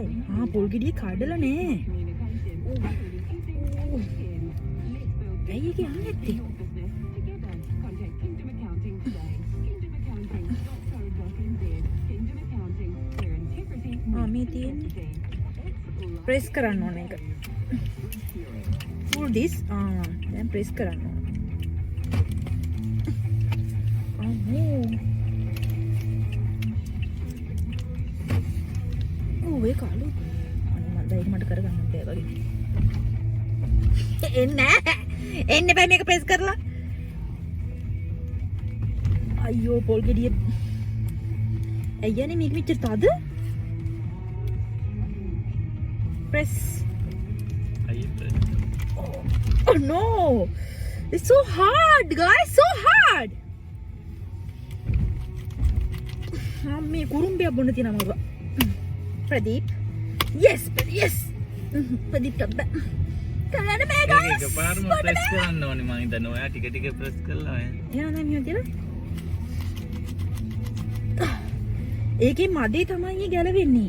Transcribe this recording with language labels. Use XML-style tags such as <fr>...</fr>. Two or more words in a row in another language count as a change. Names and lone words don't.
<si>පොල් ගෙඩිය කඩලා නෑ. ඇයි ඒක යන්නේ නැති? මේ තියෙන්නේ. ප්‍රෙස් කරන්න ඕන එක.</si> <en>Pull this then press</en> <si>කරන්න ඕන. ඒක අලු. මම ඒක මට කරගන්න බෑ වගේ. එන්න බෑ මේක ප්‍රෙස් කරලා. අයියෝ පොල් ගෙඩිය. අයියනේ මේක මෙච්චර තද?</si> <en>press. Oh no! It's so hard, guys! So hard!</en> <si>මේ කුරුම්බිය බොන්න තියෙනවා මම.</si> <en>ප්‍රදීප්. Yes! Yes!</en> <si>ප්‍රදීප් තබ්බ. කරන්න බෑ guys! ඒක පාරම ප්‍රෙස් කරන්න ඕනේ මම හිතන්නේ ඔයා ටික ටික ප්‍රෙස් කරලා ඔය. එනවා නෑ මිය කියලා. ඒකේ මදේ තමයි ගැලවෙන්නේ.</si>